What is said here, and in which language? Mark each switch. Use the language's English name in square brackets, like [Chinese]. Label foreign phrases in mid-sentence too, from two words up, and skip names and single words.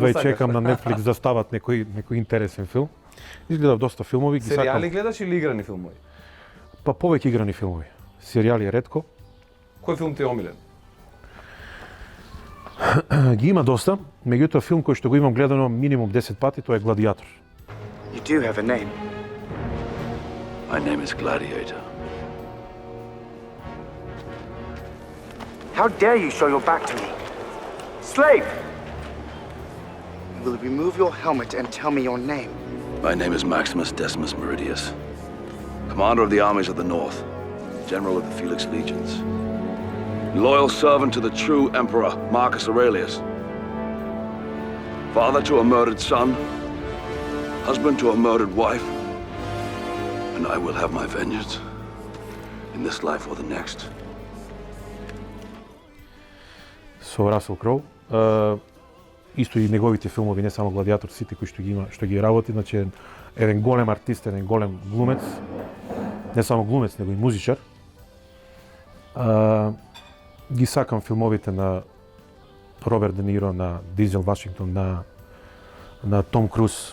[Macedonian] сакаш. Едва чекам на Netflix да стават некој интересен филм. Изгледав доста филмови, ги сакам. Серијали гледаш или играни филмови? Па повеќе играни филмови. Серијали ретко. Кој филм ти е омилен? Ги има доста, меѓутоа филм кој што го имам гледано минимум 10 пати, тоа е Гладиатор. [English] You do have a name. My name is Gladiator. How dare you show your back to me? Slave! You will remove your helmet and tell me your name. My name is Maximus Decimus Meridius, commander of the armies of the North, general of the Felix Legions, loyal servant to the true emperor, Marcus Aurelius, father to a murdered son, husband to a murdered wife, and I will have my vengeance in this life or the next. [Macedonian] Со Расел Кроу, исто и неговите филмови, не само Гладиатор, сите кои што ги работи, значи еден голем артист, еден голем глумец, не само глумец, него и музичар. Ги сакам филмовите на Роберт Де Ниро, на Дензел Вашингтон, на Том Круз.